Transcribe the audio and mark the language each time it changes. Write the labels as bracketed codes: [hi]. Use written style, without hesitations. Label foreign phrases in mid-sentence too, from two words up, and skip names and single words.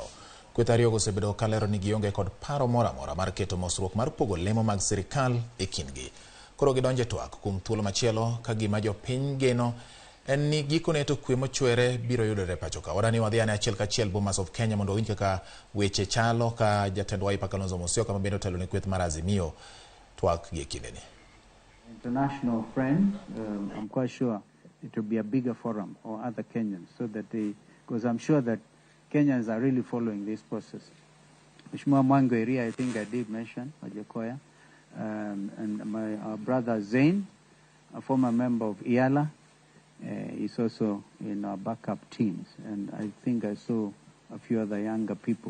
[luo] Kweth ariyogo osebedo kalero ni gionge kod paro moro amora mar keto mosruok mar pogo lemo mag sirikal e kindgi. Koro gidonje twak kuom thuolo machielo ka gima jopiny geno en ni gikone to kwe mochwere biro yudore pacho ka. Wadani wadhi ane achiel kachiel Bomas of Kenya mondo owinj kaka weche chalo ka jatend Wiper Kalonzo Musyoka ma bende otelo ne kweth mar Azimio twak gi kindeni. [en] International friends, I'm quite sure it will be a bigger forum or other Kenyans, so that because I'm sure that Kenyans are really following this process. Mheshimiwa Mwangweri, I think I did mention, Wajakoya, and our brother Zain, a former member of IALA, is also in our backup teams, and I think I saw a few other younger people.